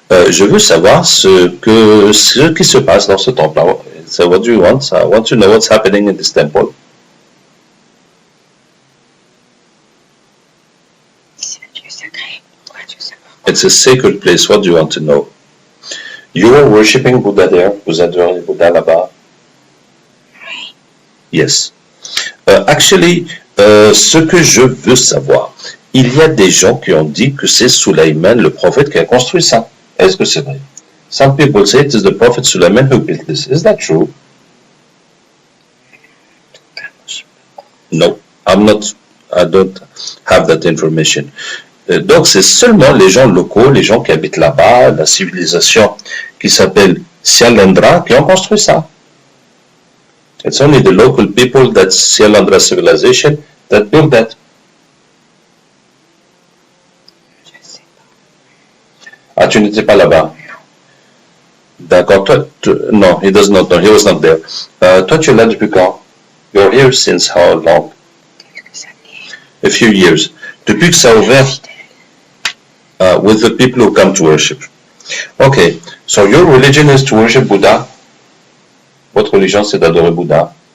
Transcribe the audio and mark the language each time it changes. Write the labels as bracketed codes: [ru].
[fr] Je veux savoir ce qui se passe dans ce temple-là. [en] So what do you want? I want to know what's happening in this temple. [fr] C'est un lieu sacré. Quoi tu veux savoir? [en] It's a sacred place. What do you want to know? You are worshipping Buddha there. [fr] Vous adorez Buddha là-bas. Oui. [en] Yes. Actually, [fr] ce que je veux savoir, il y a des gens qui ont dit que c'est Sulaiman, le prophète, qui a construit ça. Est-ce que c'est vrai? [en] Some people say it is the prophet Sulaiman who built this. Is that true? No, I don't have that information. [fr] Donc c'est seulement les gens locaux, les gens qui habitent là-bas, la civilisation qui s'appelle Syalandra, qui ont construit ça. [en] It's only the local people, that Syalandra civilization, that built that. [fr] Je sais pas. Ah, tu n'étais pas là-bas? D'accord, toi, non, [en] he does not know, he was not there. [fr] Toi, tu es là depuis quand? [en] You're here since how long? [fr] Quelques années. [en] A few years. [fr] Depuis que ça a ouvert? [en] With the people who come to worship. Okay, so your religion is to worship Buddha? [fr] Votre religion, c'est d'adorer Bouddha?